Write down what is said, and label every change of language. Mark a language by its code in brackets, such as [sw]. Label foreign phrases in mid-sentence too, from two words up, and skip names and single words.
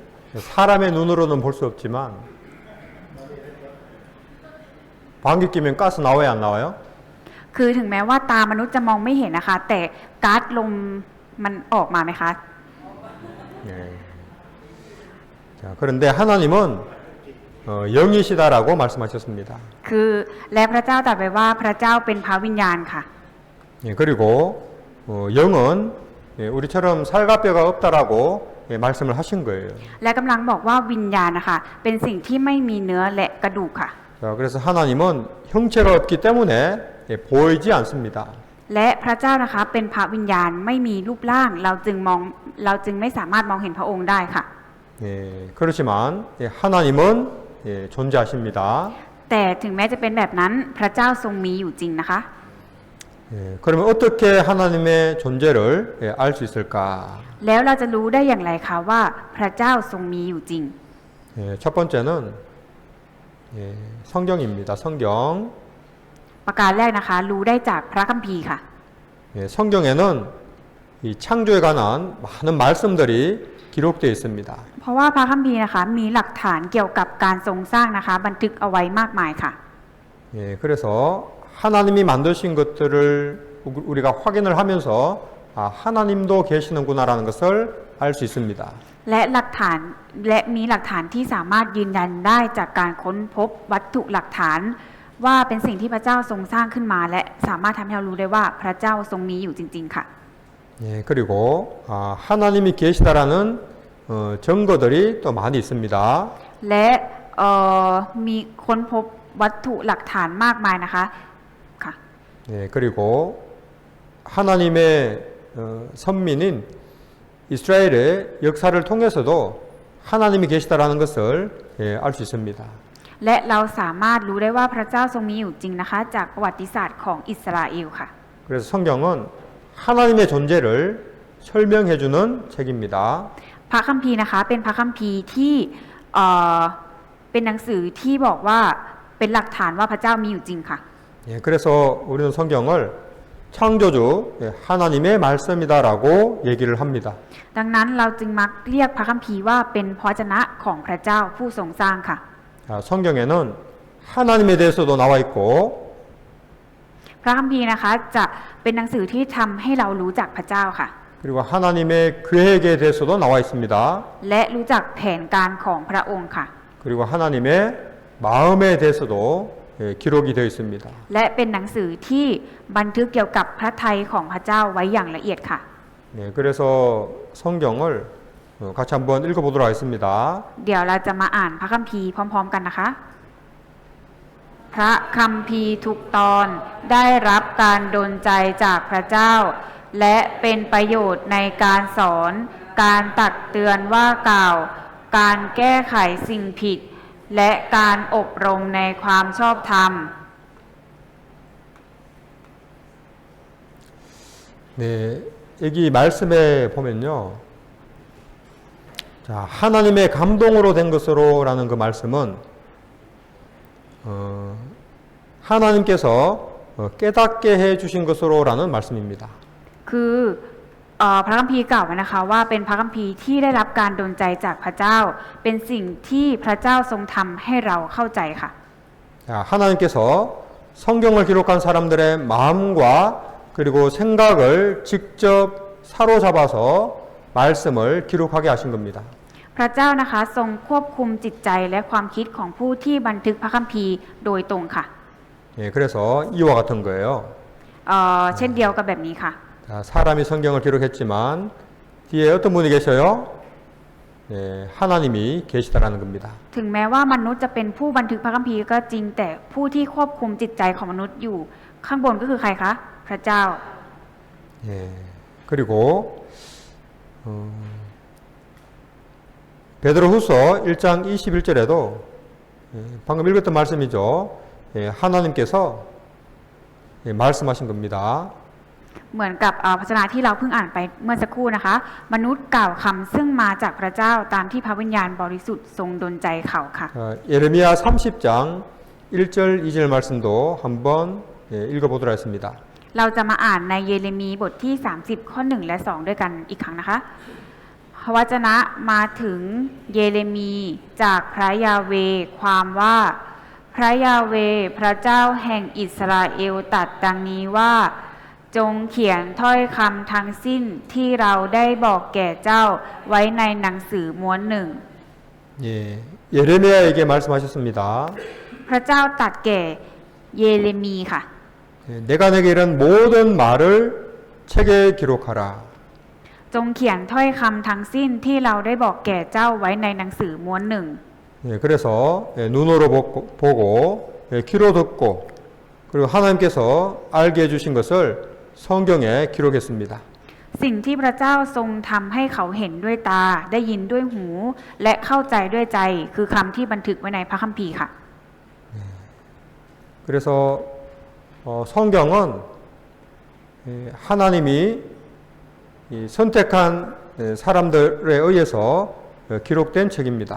[ko] 사람의 눈으로는 볼 수 없지만 방귀 뀌면 가스 나와요, 안 나와요? [th] คือถึงแม้ว่าตามนุษย์จะมองไม่เห็นนะคะ แต่ก๊าซลมมันออกมาไหมคะ [ko] 예. 자, 그런데 하나님은 영이시다라고 말씀하셨습니다. [th] คือและพระเจ้าตรัสไว้ว่าพระเจ้าเป็นพระวิญญาณค่ะ [ko] 예, 그리고 영은 예, 우리처럼 살과 뼈가 없다라고 예, 말씀을 하신 거예요. [th] และกำลังบอกว่าวิญญาณนะคะเป็นสิ่งที่ไม่มีเนื้อและกระดูกค่ะ [ko] 자, 그래서 하나님은 형체가 없기 때문에 예, 보이지 않습니다. [th] และพระเจ้านะคะเป็นพระวิญญาณไม่มีรูปร่างเราจึงไม่สามารถมองเห็นพระองค์ได้ค่ะ [ko] 예, 그렇지만 예, 하나님은 예, 존재하십니다. [th] แต่ถึงแม้จะเป็นแบบนั้นพระเจ้าทรงมีอยู่จริงนะคะ [ko] 예, 그러면 어떻게 하나님의 존재를 예, 알 수 있을까? [th] แล้วเราจะรู้ได้อย่างไรคะว่าพระเจ้าทรงมีอยู่จริง [ko] 예, 첫 번째는 예, 성경입니다. 성경. [th] ประการแรกนะคะรู้ได้จากพระคัมภีร์ค่ะ [ko] 예, 성경에는 이 창조에 관한 많은 말씀들이 기록되어 있습니다. [th] เพราะว่าพระคัมภีร์นะคะมีหลักฐานเกี่ยวกับการทรงสร้างนะคะบันทึกเอาไว้มากมายค่ะ [ko] 예, 그래서 하나님이 만드신 것들을 우리가 확인을 하면서 아, 하나님도 계시는구나라는 것을 알 수 있습니다. [th] และหลักฐานและมีหลักฐานที่สามารถยืนยันได้จากการค้นพบวัตถุหลักฐาน ว่าเป็นสิ่งที่พระเจ้าทรงสร้างขึ้นมา และสามารถทำให้เรารู้ได้ว่าพระเจ้าทรงมีอยู่จริงๆค่ะ [ko] 예, 그리고 아, 하나님이 계시다라는 증거들이 또 많이 있습니다. [th] และมีค้นพบวัตถุหลักฐานมากมายนะคะค่ะ [ko] 예, 그리고 하나님의 선민인 이스라엘의 역사를 통해서도 하나님이 계시다라는 것을 예, 알 수 있습니다. [th] และเราสามารถรู้ได้ว่าพระเจ้าทรงมีอยู่จริงนะคะ จากประวัติศาสตร์ของอิสราเอลค่ะ [ko] 그래서 성경은 하나님의 존재를 설명해주는 책입니다. [th] พระคัมภีร์นะคะเป็นพระคัมภีร์ที่เป็นหนังสือที่บอกว่าเป็นหลักฐานว่าพระเจ้ามีอยู่จริงค่ะ [ko] 예, 그래서 우리는 성경을 창조주 예, 하나님의 말씀이다라고 얘기를 합니다. [th] ดังนั้นเราจึงมักเรียกพระคัมภีร์ว่าเป็นพระวจนะของพระเจ้าผู้ทรงสร้างค่ะ [ko] 자, 성경에는 하나님에 대해서도 나와 있고 [th] พระคัมภีร์นะคะจะเป็นหนังสือที่ทำให้เรารู้จักพระเจ้าค่ะ [ko] 그리고 하나님의 계획에 대해서도 나와 있습니다. [th] และรู้จักแผนการของพระองค์ค่ะ [ko] 그리고 하나님의 마음에 대해서도 예, 기록이 되어 있습니다. [th] และเป็นหนังสือที่บันทึกเกี่ยวกับพระทัยของพระเจ้าไว้อย่างละเอียดค่ะ [ko] 예, 그래서 성경을 같이 한번 읽어보도록 하겠습니다. [th] เดี๋ยวเราจะมาอ่านพระคัมภีร์พร้อมๆกันนะคะ พระคัมภีร์ทุกตอนได้รับการดลใจจากพระเจ้า และเป็นประโยชน์ในการสอน การตักเตือนว่ากล่าว การแก้ไขสิ่งผิด และการอบรมในความชอบธรรม [ko] 네, 여기 말씀에 보면요. 자, 하나님의 감동으로 된 것으로라는 그 말씀은 하나님께서 깨닫게 해 주신 것으로라는 말씀입니다. [th] คือพระคัมภีร์กล่าวไว้นะคะว่าเป็นพระคัมภีร์ที่ได้รับการดลใจจากพระเจ้า เป็นสิ่งที่พระเจ้าทรงทำให้เราเข้าใจค่ะ [ko] 자, 하나님께서 성경을 기록한 사람들의 마음과 그리고 생각을 직접 사로잡아서 말씀을 기록하게 하신 겁니다. [th] พระเจ้านะคะทรงควบคุมจิตใจและความคิดของผู้ที่บันทึกพระคัมภีร์โดยตรงค่ะ [ko] 예, 그래서 이와 같은 거예요. [th] เช่นเดียวกับแบบนี้ค่ะ [ko] 자, 사람이 성경을 기록했지만 뒤에 어떤 분이 계셔요? 예, 하나님이 계시다라는 겁니다. [th] ถึงแม้ว่ามนุษย์จะเป็นผู้บันทึกพระคัมภีร์ก็จริงแต่ผู้ที่ควบคุมจิตใจของมนุษย์อยู่ข้างบนก็คือใครคะพระเจ้า [ko] 예, 그리고 베드로후서 1장 21절에도 예, 방금 읽었던 말씀이죠. 예, 하나님께서 예, 말씀하신 겁니다. [th] เหมือนกับพระชนะที่เราเพิ่งอ่านไปเมื่อสักครู่นะคะ มนุษย์กล่าวคำซึ่งมาจากพระเจ้าตามที่พระวิญญาณบริสุทธิ์ทรงดลใจเขาค่ะ [ko] 예레미야 30장 1절 2절 말씀도 한번 예, 읽어보도록 하겠습니다. [th] เราจะมาอ่านในเยเรมีบทที่30ข้อ1และ2ด้วยกันอีกครั้งนะคะวจนะมาถึงเยเรมีจากพระยาเวห์ความว่าพระยาเวห์พระเจ้าแห่งอิสราเอลตรัสดังนี้ว่าจงเขียนถ้อยคำทั้งสิ้นที่เราได้บอกแก่เจ้าไว้ในหนังสือม้วนหนึ่ง [ko] 예, 예레미야에게 말씀하셨습니다. [th] พระเจ้าตรัสแก่เยเรมีค่ะ [ko] 예, 내가 내게 이런 모든 말을 책에 기록하라. [th] จงเขียนถ้อยคำทั้งสิ้นที่เราได้บอกแก่เจ้าไว้ในหนังสือม้วนหนึ่ง [ko] 예, 그래서 눈으로 보고 귀로 듣고 그리고 하나님께서 알게 해주신 것을 성경에 기록했습니다. [th] สิ่งที่พระเจ้าทรงทำให้เขาเห็นด้วยตาได้ยินด้วยหู และเข้าใจด้วยใจคือคำที่บันทึกไว้ในพระคัมภีร์ค่ะ [ko] 그래서 성경은 하나님이 선택한 사람들에 의해서 기록된 책입니다.